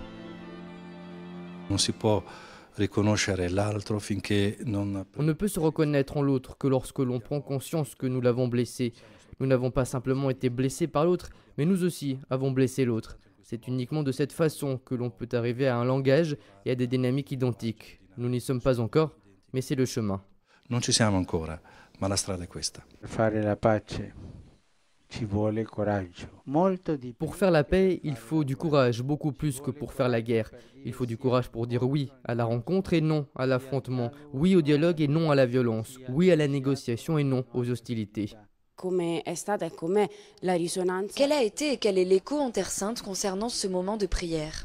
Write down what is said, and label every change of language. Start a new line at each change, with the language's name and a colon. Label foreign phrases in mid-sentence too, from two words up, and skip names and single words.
French: On ne peut se reconnaître en l'autre que lorsque l'on prend conscience que nous l'avons blessé. Nous n'avons pas simplement été blessés par l'autre, mais nous aussi avons blessé l'autre. C'est uniquement de cette façon que l'on peut arriver à un langage et à des dynamiques identiques. Nous n'y sommes pas encore, mais c'est le chemin.
Italian: Non ci siamo ancora, ma la strada è questa. Fare la pace ci vuole coraggio.
French: Pour faire la paix, il faut du courage, beaucoup plus que pour faire la guerre. Il faut du courage pour dire oui à la rencontre et non à l'affrontement, oui au dialogue et non à la violence, oui à la négociation et non aux hostilités. Quelle a été et quel est l'écho en Terre Sainte concernant ce moment de prière ?